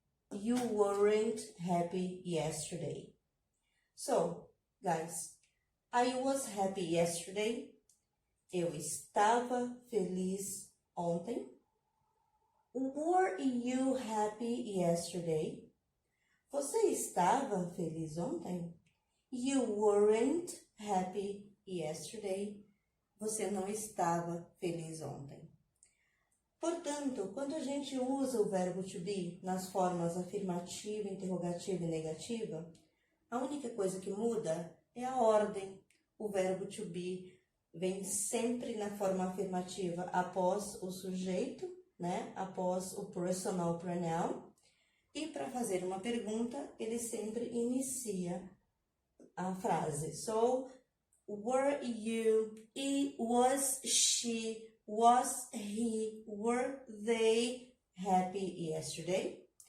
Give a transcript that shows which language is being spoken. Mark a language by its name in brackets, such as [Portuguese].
[English] You weren't happy yesterday. So, guys, I was happy yesterday. [Portuguese] Eu estava feliz ontem. [English] Were you happy yesterday? [Portuguese] Você estava feliz ontem? [English] You weren't happy yesterday. [Portuguese] Você não estava feliz ontem. Portanto, quando a gente usa o verbo to be nas formas afirmativa, interrogativa e negativa, A única coisa que muda é a ordem. O verbo to be vem sempre na forma afirmativa após o sujeito, né? Após o personal pronoun. E para fazer uma pergunta, ele sempre inicia a frase. [English] So, were you, he, was she, was he, were they happy yesterday?